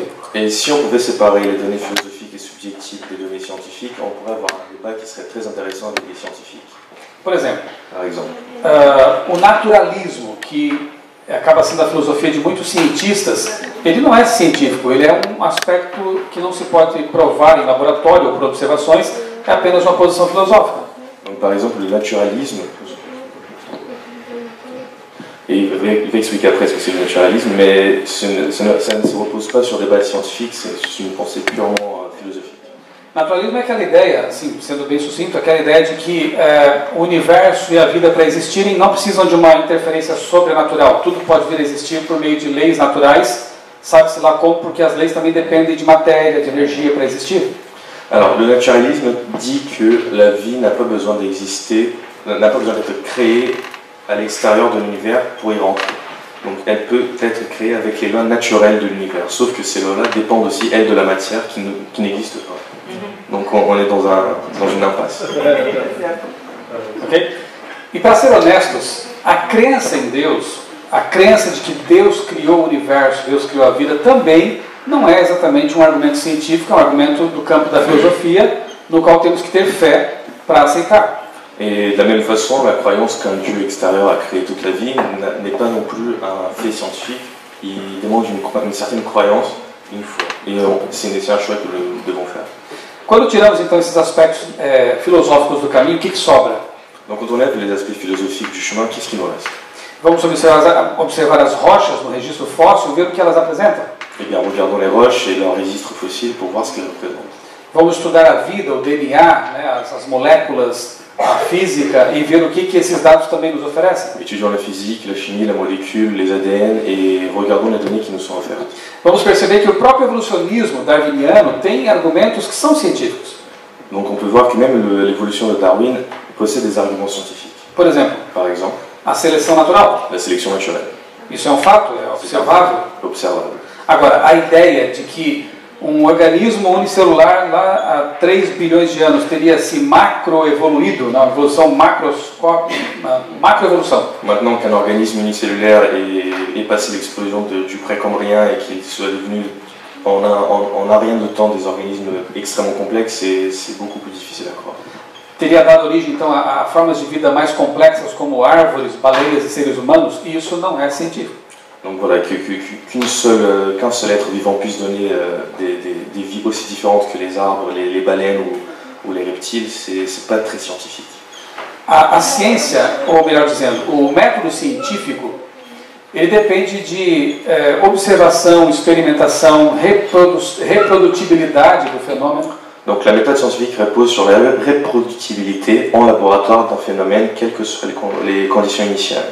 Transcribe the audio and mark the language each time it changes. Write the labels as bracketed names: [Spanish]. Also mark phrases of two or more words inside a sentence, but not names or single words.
[French] Et si on pouvait séparer les données philosophiques et subjectives des données scientifiques, on pourrait avoir un débat qui serait très intéressant avec les scientifiques. [Portuguese] Por exemplo, [French] Par exemple. [Portuguese] O naturalismo, que acaba sendo a filosofia de muitos cientistas, ele não é científico, ele é um aspecto que não se pode provar em laboratório ou por observações, é apenas uma posição filosófica. [French] Donc, par exemple, le naturalisme, et il va expliquer après ce que c'est le naturalisme, mais ça ne se repose pas sur des bases scientifiques, c'est une pensée purement philosophique. [Portuguese] Naturalismo é aquela ideia, assim, sendo bem sucinto, aquela ideia de que o universo e a vida para existirem não precisam de uma interferência sobrenatural. Tudo pode vir a existir por meio de leis naturais, sabe-se lá como, porque as leis também dependem de matéria, de energia para existir. [French] Alors, le naturalisme dit que la vie n'a pas besoin d'exister, n'a pas besoin d'être créée à l'extérieur de l'univers pour y rentrer. Donc elle peut être créée avec les lois naturelles de l'univers, sauf que ces lois-là dépendent aussi, elles, de la matière qui n'existe pas. Donc on est dans une impasse. Okay? [Portuguese] E para ser honestos, a crença em Deus, a crença de que Deus criou o universo, Deus criou a vida, também não é exatamente um argumento científico, é um argumento do campo da filosofia, no qual temos que ter fé para aceitar. [French] Et de la même façon, la croyance qu'un Dieu extérieur a créé toute la vie n'est pas non plus un fait scientifique. Il demande une certaine croyance, une foi. Et c'est un choix que nous devons faire. [Portuguese] Quando tiramos então esses aspectos filosóficos do caminho, o que sobra? [French] Donc quand on enlève les aspects philosophiques du chemin, qu'est-ce qui nous reste? [Portuguese] Vamos observar as rochas no registro fóssil e ver o que elas apresentam. [French] Eh bien, regardons les roches et leurs registres fossiles pour voir ce qu'elles représentent. [Portuguese] Vamos estudar a vida, o DNA, né, as moléculas, a física, e ver o que esses dados também nos oferecem. [French] Étudions la physique, la chimie, la molécule, les ADN et regardons les données qui nous sont offertes. [Portuguese] Vamos perceber que o próprio evolucionismo darwiniano tem argumentos que são científicos. [French] Donc on peut voir que même l'évolution de Darwin possède des arguments scientifiques. [Portuguese] Por exemplo, [French] Par exemple, [Portuguese] a seleção natural. [French] la sélection naturelle. [Portuguese] Isso é um fato, é observável. [French] Observable. [Portuguese] Agora, a ideia de que um organismo unicelular lá há 3 bilhões de anos teria se macroevoluído, na evolução macroevolução. [French] Maintenant qu'un organisme unicellulaire est passé l'explosion du précambrien et qu'il soit devenu en un rien de temps des organismes extrêmement complexes, c'est beaucoup plus difficile à croire. [Portuguese] Teria dado origem então a formas de vida mais complexas como árvores, baleias e seres humanos, e isso não é científico. [French] Donc voilà, qu'un seul être vivant puisse donner des vies aussi différentes que les arbres, les baleines ou les reptiles, c'est pas très scientifique. [Portuguese] A ciência, ou melhor dizendo, o método científico, ele depende de observação, experimentação, reprodutibilidade do fenômeno. [French] Donc la méthode scientifique repose sur la reproductibilité en laboratoire d'un phénomène, quelles que soient les conditions initiales.